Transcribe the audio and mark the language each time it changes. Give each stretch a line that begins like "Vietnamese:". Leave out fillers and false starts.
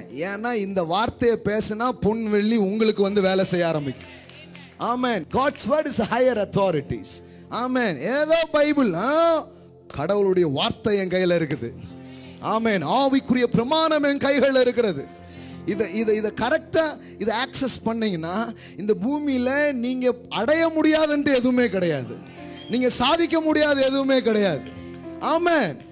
Tamil: ஏன்னா இந்த வார்த்தையை பேசினா பொன் வெள்ளி உங்களுக்கு வந்து வேலை செய்ய ஆரம்பிக்கும். ஆமென்.
English: God's word is higher authorities.
Tamil: ஆமென். ஏதோ பைபிள், கடவுளுடைய வார்த்தை என் கையில இருக்குது. ஆமென். ஆவிக்குரிய பிரமாணம் என் கைகளில் இருக்கிறது. இதை கரெக்டா இதை ஆக்சஸ் பண்ணீங்கன்னா இந்த பூமியில நீங்க அடைய முடியாதுன்ட்டு எதுவுமே கிடையாது, நீங்க சாதிக்க முடியாது எதுவுமே கிடையாது. ஆமென்.